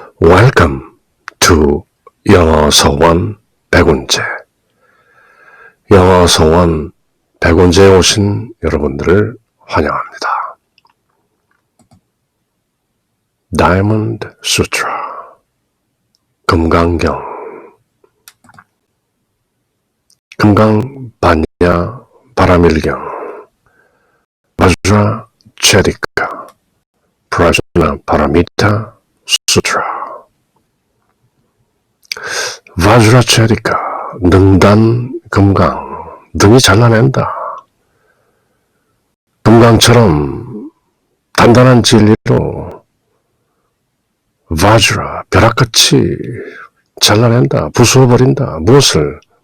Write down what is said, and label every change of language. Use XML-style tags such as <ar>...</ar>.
<en>Welcome to 영어서원 백운재.</en> <ko>영어서원 백운재에 오신 여러분들을 환영합니다. Diamond Sutra, 금강경, 금강반야 바라밀경, Vajracharika, Prajnaparamita Sutra. Vajracharika, 능단 금강, 능이 잘라낸다. 금강처럼 단단한 진리로 Vajra, 벼락같이 잘라낸다, 부수어버린다. 무엇을?</ko>